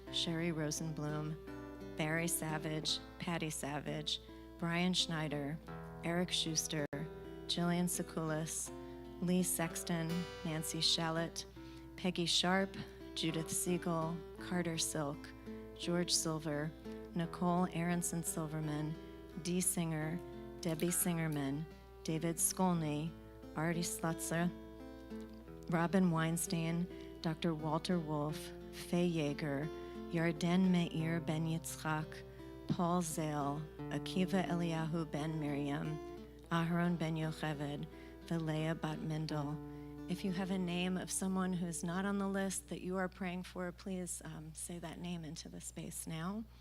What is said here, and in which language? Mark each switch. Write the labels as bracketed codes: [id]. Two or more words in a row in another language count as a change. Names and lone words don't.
[en] Sherry Rosenblum, Barry Savage, Patty Savage, Brian Schneider, Eric Schuster, Jillian Sekulis, Lee Sexton, Nancy Shallett, Peggy Sharp, Judith Siegel, Carter Silk, George Silver, Nicole Aronson Silverman, Dee Singer, Debbie Singerman, David Skolny, Artie Slutzer, Robin Weinstein, Dr. Walter Wolf, Faye Yeager, Yarden Meir Ben Yitzchak, Paul Zale, Akiva Eliyahu Ben Miriam, Aharon Ben Yocheved, Vilea Bat Mendel. If you have a name of someone who's not on the list that you are praying for, please say that name into the space now.